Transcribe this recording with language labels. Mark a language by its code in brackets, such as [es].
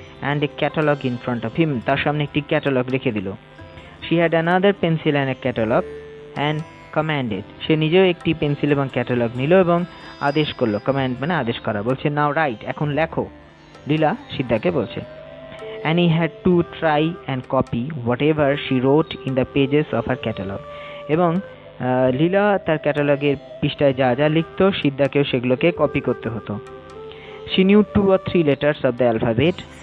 [en] and a catalogue in front of him, [bn] তার সামনে একটি ক্যাটালগ রেখে দিল। [en] She had another pencil and a catalogue and commanded. [bn] সে নিজেও একটি পেন্সিল এবং ক্যাটালগ নিল এবং আদেশ করলো। কমান্ড মানে আদেশ করা। বলছে [en] now write, [bn] এখন লেখো, লীলা সিদ্ধাকে বলছে। [en] And he had to try and copy whatever she wrote in the pages of her catalog. [bn] এবং লীলা তার ক্যাটালগের পৃষ্ঠায় যা যা লিখতো, সিদ্ধাকেও সেগুলোকে কপি করতে হতো। [en] She knew 2 or 3 letters of the alphabet.